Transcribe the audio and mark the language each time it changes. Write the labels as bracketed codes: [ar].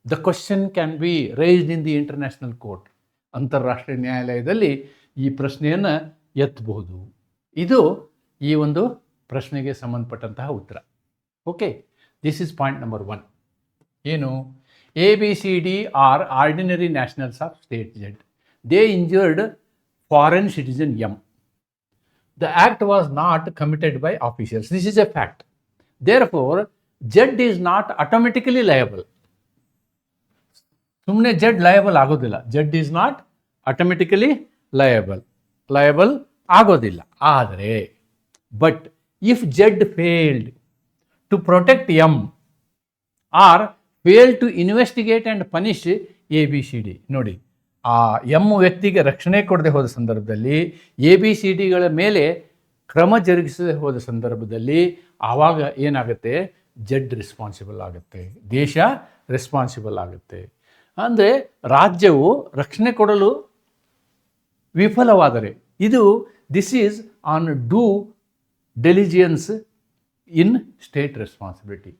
[en] The question can be raised in the international court. [kn] ಅಂತಾರಾಷ್ಟ್ರೀಯ ನ್ಯಾಯಾಲಯದಲ್ಲಿ ಈ ಪ್ರಶ್ನೆಯನ್ನು ಎತ್ತಬಹುದು. ಇದು ಈ ಒಂದು ಪ್ರಶ್ನೆಗೆ ಸಂಬಂಧಪಟ್ಟಂತಹ ಉತ್ತರ. [en] Okay, this is point number 1. ಏನು, ABCD are ordinary nationals of state Z. They injured foreign citizen M. The act was not committed by officials. This is a fact. Therefore, Z is not automatically liable. [kn] ಸುಮ್ಮನೆ Z liable ಆಗೋದಿಲ್ಲ. Z [en] is not automatically liable [kn] ಆಗೋದಿಲ್ಲ. ಆದರೆ [en] But if Z failed to protect M or failed to investigate and punish ABCD. [kn] ನೋಡಿ, ಆ M ವ್ಯಕ್ತಿಗೆ ರಕ್ಷಣೆ ಕೊಡದೆ ಹೋದ ಸಂದರ್ಭದಲ್ಲಿ, ABCDಗಳ ಮೇಲೆ ಕ್ರಮ ಜರುಗಿಸದೆ ಹೋದ ಸಂದರ್ಭದಲ್ಲಿ ಆವಾಗ ಏನಾಗುತ್ತೆ, Z ರೆಸ್ಪಾನ್ಸಿಬಲ್ ಆಗುತ್ತೆ, ದೇಶ ರೆಸ್ಪಾನ್ಸಿಬಲ್ ಆಗುತ್ತೆ. ಅಂದರೆ ರಾಜ್ಯವು ರಕ್ಷಣೆ ಕೊಡಲು ವಿಫಲವಾದರೆ ಇದು [en] This is on due diligence in state responsibility.